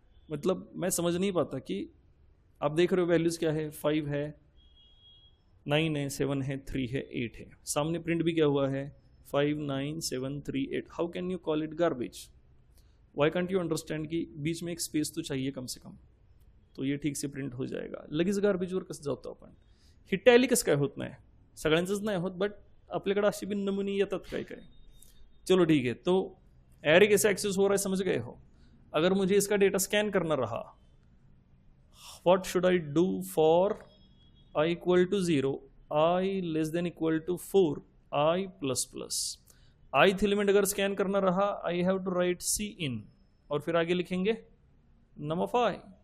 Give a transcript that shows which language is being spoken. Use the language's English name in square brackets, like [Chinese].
[Hindi] मतलब मैं समझ नहीं पाता कि आप देख रहे हो वैल्यूज क्या है, 5 है, 9 है, 7 है, 3 है, 8 है, सामने प्रिंट भी क्या हुआ है 59738। [English] How can you call it garbage? Why can't you understand [Hindi] की बीच में एक स्पेस तो चाहिए कम से कम, तो ये ठीक से प्रिंट हो जाएगा। [Marathi] लगेच गार्बेजवर कसं जातो आपण? ही टॅली कसं काय होत नाही? सगळ्यांचंच नाही होत, बट आपल्याकडे अशी भी नमुने येतात काय काय। [Hindi] चलो ठीक है, तो एरे कैसे एक्सेस हो रहा है समझ गए हो। अगर मुझे इसका डेटा स्कैन करना रहा, [English] what should I do [Hindi] for i equal to 0, i less than equal to 4, i plus plus. ith element अगर स्कैन करना रहा, [English] I have to write [Hindi] सी इन और फिर आगे लिखेंगे नम ऑफ i।